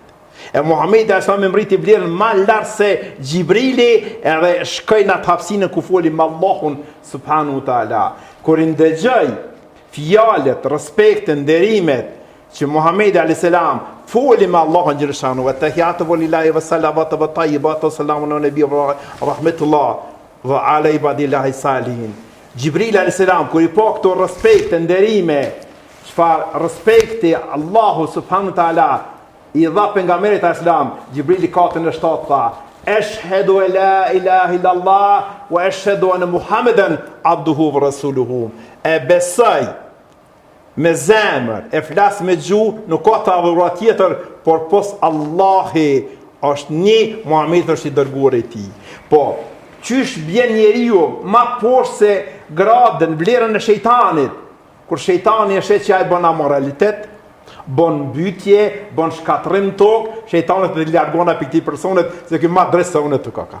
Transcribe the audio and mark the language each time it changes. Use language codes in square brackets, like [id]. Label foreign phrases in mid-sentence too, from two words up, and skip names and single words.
[sq] E Muhammed a.s. me mriti vlerën ma lartë se Gjibrili, edhe shkoj në të hapsinën ku foli me Allahun [ar] سبحانه تعالى. [sq] Kur i ndëgjoj fjalet, respektin, nderimet, që Muhammed a.s. foli me Allahun Gjeleshanu, e [ar] تحيات لله وصلوات وطيبات وسلام على نبي ورحمة الله وعلى عباد الله صالحين. [sq] Gjibril a.s. kur i po këto respekte, nderime, çfarë respekti Allahu [ar] سبحانه تعالى [sq] i dha pejgamberit a.s. Gjibrili katën e 7 tha, [ar] أشهد أن لا إله إلا الله وأشهد أن محمدا عبده ورسوله. [sq] E besoj me zemër, e flas me gjuhë, nuk ka të adhuruar tjetër, por pos Allahi është një, Muhammed është i dërguar i tij. Po, qysh bjen njeriu ma poshtë se gradën, vlerën e shejtanit, kur shejtani e shet që ai bën amoralitet, bën mbytje, bën shkatrim tokë, shejtani të largona për këtij personit, se ky ma drejt se unë të kaka.